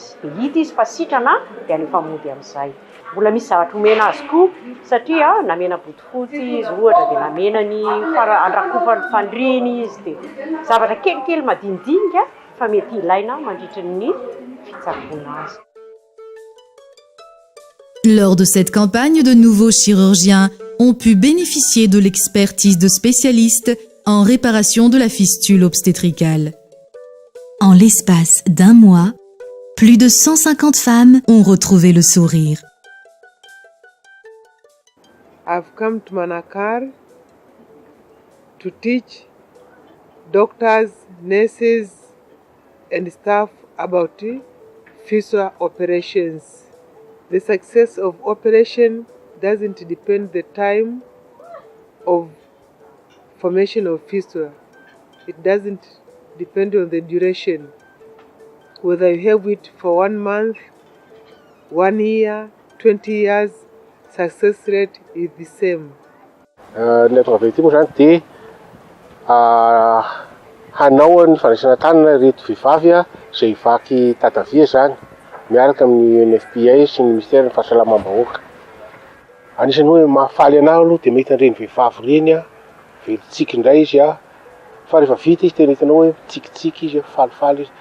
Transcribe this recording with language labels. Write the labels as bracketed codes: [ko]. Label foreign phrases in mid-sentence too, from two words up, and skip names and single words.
[mg] Dia hita izy fa sitrana dia alefa mody amin'izay. Mbola misy zavatra omena azy koa satria namena botifotsy izy ohatra dia namena ny andrakofany fandriany izy dia zavatra kelikely madinidinika fa mety ilaina mandritra ny fitsaboana azy. [fr] Lors de cette campagne, de nouveaux chirurgiens ont pu bénéficier de l'expertise de spécialistes en réparation de la fistule obstétricale. En l'espace d'1 mois, plus de 150 femmes ont retrouvé le sourire. [en] I've come to Manakar to teach doctors, nurses, and staff about fistula operations. The success of operation doesn't depend the time of formation of fistula. It doesn't depend on the duration. Whether you have it for 1 month, 1 year, 20 years, success rate is the same. [mg] Ny atao avy ety moa zany dia hanao ny fandraisana tanana reto vehivavy izay vaky tadavia zany miaraka amin'ny UNFPA sy ny ministère ny fahasalamam-bahoaka. Anisan'ny hoe mahafaly anahy aloha dia mahita an'ireny vehivavy ireny velontsiky indray izy fa rehefa vita izy tena hitanao hoe tsikitsiky izy falifaly izy.